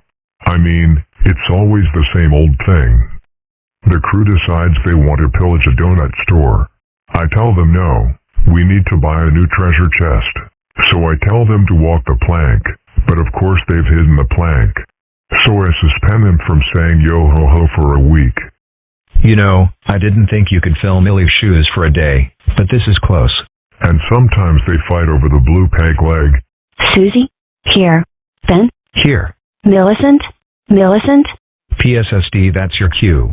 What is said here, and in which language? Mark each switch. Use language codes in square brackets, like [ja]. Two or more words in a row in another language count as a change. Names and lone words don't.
[en] I mean, it's always the same old thing. The crew decides they want to pillage a donut store. I tell them no, we need to buy a new treasure chest. So I tell them to walk the plank, but of course they've hidden the plank. So I suspend them from saying yo-ho-ho for a week. You know, I didn't think you could fill Millie's shoes for a day, but this is close. And sometimes they fight over the blue peg leg. Susie? Here. Ben? Here. Millicent? Millicent? PSSD, that's your cue.